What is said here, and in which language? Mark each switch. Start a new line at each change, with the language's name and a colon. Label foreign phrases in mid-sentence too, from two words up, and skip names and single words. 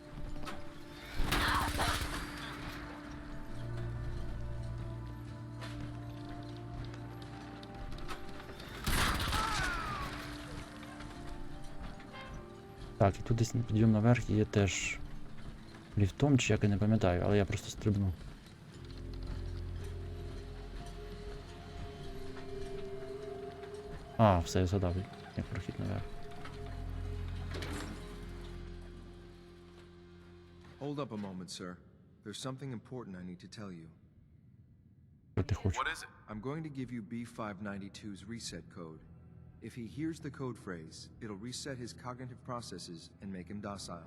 Ukrainian: Так, і тут десь підйом наверх є теж ліфтом, чи як я не пам'ятаю, але я просто стрибнув. А, все, я згадав, як прохід наверх.
English: Hold up a moment, sir. There's something important I need to tell you. What is it? I'm going to give you B592's reset code. If he hears the code phrase, it'll reset his cognitive processes and make him docile.